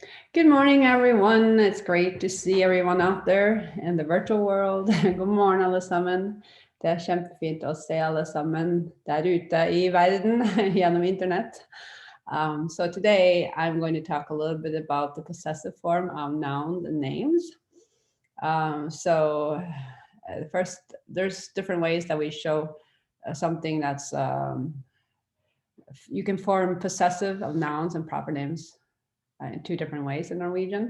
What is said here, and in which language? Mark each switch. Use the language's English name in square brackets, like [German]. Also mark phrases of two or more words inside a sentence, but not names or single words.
[English] Good morning, everyone. It's great to see everyone out there in the virtual world. [Norwegian] God morgen, alle sammen. Det kjempefint å se alle sammen der ute I verden gjennom internett. [English] So today I'm going to talk a little bit about the possessive form of nouns and names. First, there's different ways that we show something that's, you can form possessive of nouns and proper names in two different ways in Norwegian.